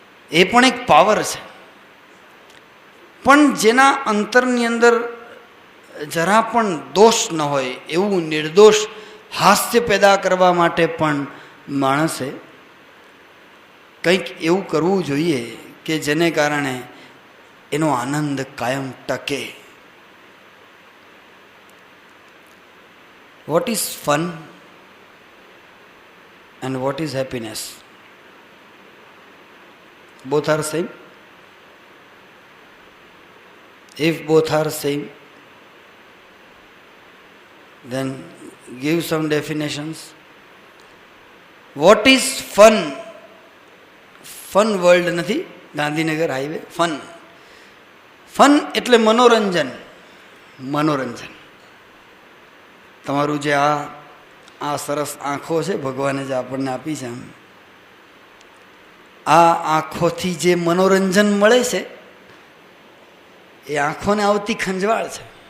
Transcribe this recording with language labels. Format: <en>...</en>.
<gu>એ પણ એક પાવર છે. પણ જેના અંતરની અંદર જરા પણ દોષ ન હોય એવું નિર્દોષ હાસ્ય પેદા કરવા માટે પણ માણસે કંઈક એવું કરવું જોઈએ કે જેને કારણે એનો આનંદ કાયમ ટકે.</gu> <en>What is fun and what is happiness? Both are same? If both are same, then give some definitions. What is fun?</en> <gu>Fun world નથી, ગાંધીનગર હાઈવે. ફન, ફન એટલે મનોરંજન. મનોરંજન. તમારું જે આ સરસ આંખો છે ભગવાને જે આપણને આપી છે, આ આંખોથી જે મનોરંજન મળે છે એ આંખોને આવતી ખંજવાળ છે.</gu>